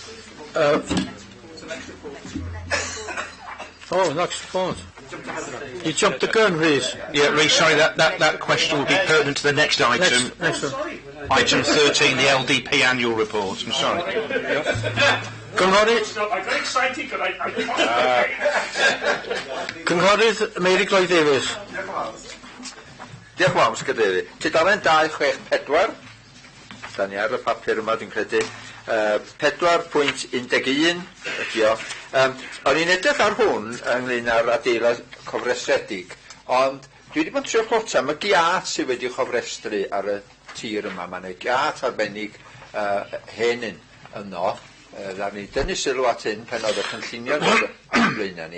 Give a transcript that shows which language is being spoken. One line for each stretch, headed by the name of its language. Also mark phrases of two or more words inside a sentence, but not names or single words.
English: Next report. You jumped the gun, Rhys. Yeah, Rhys, sorry, that question will be pertinent to the next item. Next one. Item 13, the LDP annual report. I'm sorry.
Welsh: Cynghorydd...
English: I'm very excited because
Welsh: Cynghorydd Mary Gloyd Davies. Diolch yn fawr, Cadeirydd. Tudalen 264, da ni ar y papur yma, dwi'n credu, 4.11 ydi o. O'n i'n edrych ar hwn ynglyn â'r adeilad cofrestredig, ond dwi wedi bod yn trio plota, mae giat sydd wedi chofrestru ar y tir yma, mae'n giat arbennig hen yno, dda ni dynnu sylw at hyn pen oedd y cynllunio ar blaenau ni.